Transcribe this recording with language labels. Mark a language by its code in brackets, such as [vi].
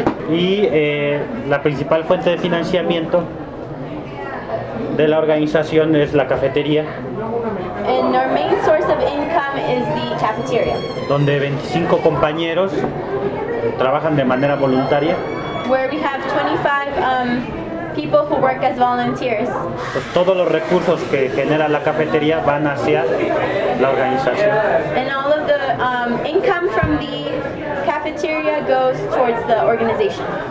[es] Y la principal fuente de financiamiento de la organización es la cafetería. [en] And our main source of income is the cafeteria. [es] Donde 25 compañeros trabajan de manera voluntaria. [en] Where we have 25 people who work as volunteers. [es] Pues todos los recursos que genera la cafetería van hacia la organización. [en] And all of the income from the cafeteria goes towards the organization.